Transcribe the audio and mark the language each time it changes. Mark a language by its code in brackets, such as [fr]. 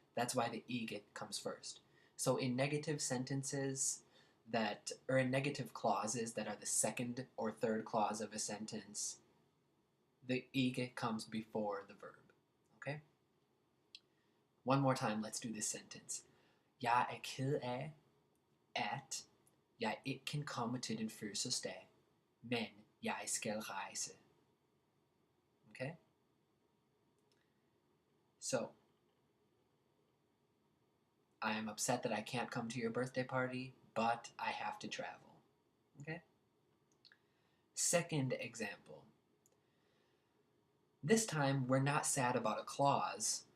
[en] That's why the ikke comes first. So in negative sentences in negative clauses that are the second or third clause of a sentence, the ikke comes before the verb. Okay? One more time, let's do this sentence. [da] Jeg ked af, at jeg ikke kan komme til din fødselsdag, men jeg skal rejse. [en] Okay? So, I am upset that I can't come to your birthday party, but I have to travel. Okay? Second example. This time, we're not sad about a clause.